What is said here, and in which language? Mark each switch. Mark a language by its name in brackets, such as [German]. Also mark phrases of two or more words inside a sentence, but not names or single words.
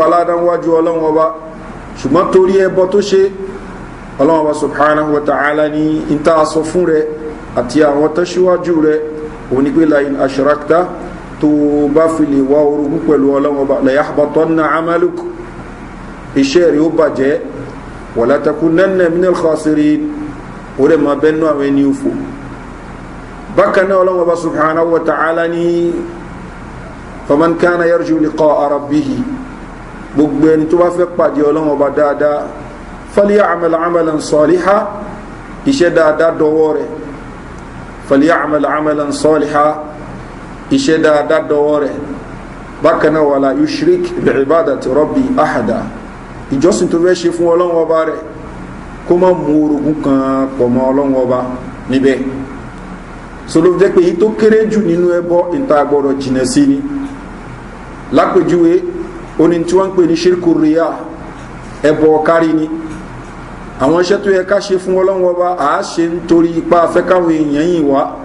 [Yoruba] aládán wájú ọlọ́run ọba ṣùgbọ́n torí ẹbọ tó ṣe ọlọ́run ọba [Arabic] سبحانه وتعالى [Yoruba] ní ìta sọ fún rẹ̀ àti àwọn tó ṣíwájú rẹ̀ òun ni pé [Arabic] لئن أشركت [Yoruba] tó bá fi lè wá orogún pẹ̀lú ọlọ́run ọba [Arabic] ليحبطن [Yoruba] amaluk iṣẹ́ rẹ̀ ó bàjẹ́ [Arabic] ولتكونن من الخاسرين [Yoruba] ó rẹ̀ máa bẹ́nu àwọn ẹni òfò bákan náà ọlọ́run ọba [Arabic] سبحانه وتعالى [Yoruba] ní [Arabic] فمن كان يرجو لقاء ربه [Yoruba] gbogbo ẹni tó bá fẹ́ pàdé ọlọ́run ọba dáadáa [Arabic] فليعمل عملا صالحا [Yoruba] iṣẹ́ dáadáa dọwọ́ rẹ̀ [Arabic] فليعمل عملا صالحا [Yoruba] iṣẹ́ dáadáa dọwọ́ rẹ̀ bákan náà [Arabic] ولا يشرك بعبادة رب أحدا [Yoruba] ìjọsìn tó fẹ́ ṣe fún ọlọ́run ọba rẹ̀ kó má mú orogún kan pọ̀ mọ́ ọlọ́run ọba níbẹ̀ so ló jẹ́ pé èyí tó kéré jù nínú ẹbọ ìta gbọ́dọ̀ jìnà sí ni lápèjúwe oní tí wọ́n ń pè ní ṣírkù ríyà ẹbọ kárí ni àwọn iṣẹ́ tó yẹ ká ṣe fún ọlọ́run ọba à á ṣe nítorí ipa afẹ́káwọn èèyàn yìí wá